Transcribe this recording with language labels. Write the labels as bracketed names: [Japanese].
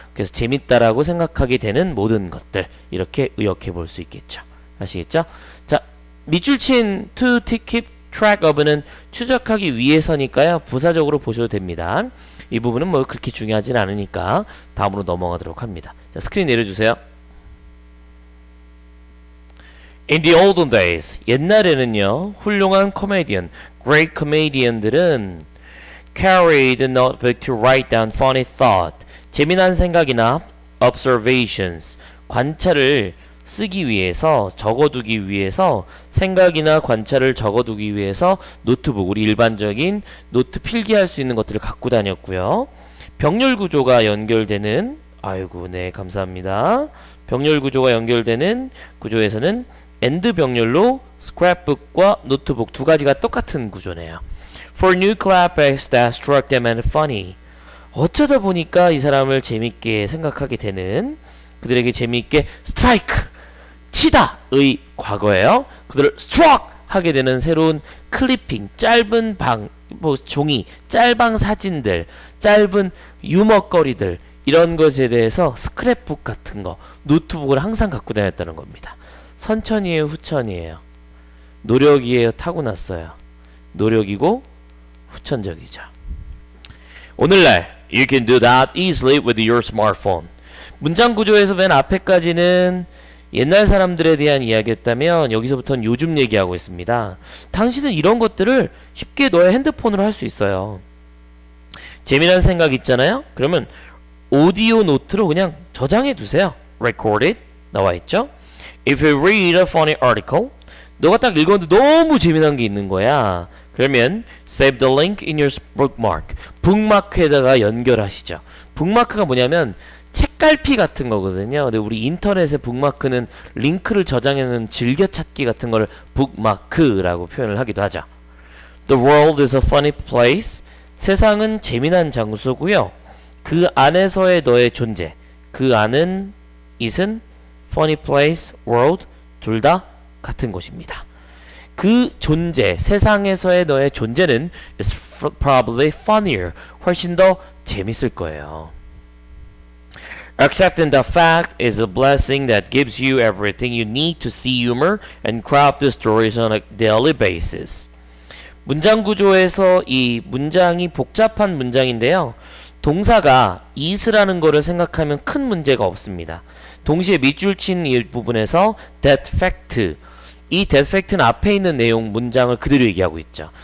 [Korean] 그래서 재밌다라고 생각하게 되는 모든 것들 이렇게 의역해 볼 수 있겠죠. 아시겠죠? 자, 밑줄 친 to keep track of는 추적하기 위해서니까요. 부사적으로 보셔도 됩니다. 이 부분은 뭐 그렇게 중요하진 않으니까 다음으로 넘어가도록 합니다. 자, 스크린 내려주세요. [English] In the olden days, [Korean] 옛날에는요, 훌륭한 코미디언, [English] great comedian들은 carried a notebook to write down funny thought. [Korean] 재미난 생각이나 observations, 관찰을 쓰기 위해서, 적어두기 위해서, 생각이나 관찰을 적어두기 위해서 노트북, 우리 일반적인 노트 필기할 수 있는 것들을 갖고 다녔고요. 병렬 구조가 연결되는, 아이고, 네, 감사합니다. 병렬 구조가 연결되는 구조에서는 and 병렬로 scrapbook과 노트북 두 가지가 똑같은 구조네요. [English] For new clapbacks that struck them as funny. [Korean] 어쩌다 보니까 이 사람을 재밌게 생각하게 되는, 그들에게 재미있게 strike 치다의 과거예요. 그들을 struck 하게 되는 새로운 클리핑, 짧은 종이, 짧은 사진들, 짧은 유머거리들, 이런 것에 대해서 스크랩북 같은 거, 노트북을 항상 갖고 다녔다는 겁니다. 선천이에요, 후천이에요? 노력이에요, 타고났어요? 노력이고 후천적이죠. 오늘날 [English] You can do that easily with your smartphone. [Korean] 문장 구조에서 맨 앞에까지는 옛날 사람들에 대한 이야기였다면 여기서부터는 요즘 얘기하고 있습니다. 당신은 이런 것들을 쉽게 너의 핸드폰으로 할 수 있어요. 재미난 생각 있잖아요? 그러면 오디오 노트로 그냥 저장해 두세요. Recorded 나와 있죠? [English] If you read a funny article, [Korean] 너가 딱 읽었는데 너무 재미난 게 있는 거야. 그러면 [English] save the link in your bookmark. [Korean] 북마크에다가 연결하시죠. 북마크가 뭐냐면 책갈피 같은 거거든요. 근데 우리 인터넷에 북마크는 링크를 저장해놓은 즐겨찾기 같은 걸 북마크라고 표현을 하기도 하죠. [English] The world is a funny place. [Korean] 세상은 재미난 장소고요. 그 안에서의 너의 존재, 그 안은 it은 funny place, world 둘 다 같은 곳입니다. 그 존재, 세상에서의 너의 존재는 [English] is probably funnier. [Korean] 훨씬 더 재밌을 거예요. [English] Accepting the fact is a blessing that gives you everything you need to see humor and craft the stories on a daily basis. [Korean] 문장 구조에서 이 문장이 복잡한 문장인데요. 동사가 is라는 거를 생각하면 큰 문제가 없습니다. 동시에 밑줄 친 이 부분에서 that fact, 이 that fact는 앞에 있는 내용 문장을 그대로 얘기하고 있죠.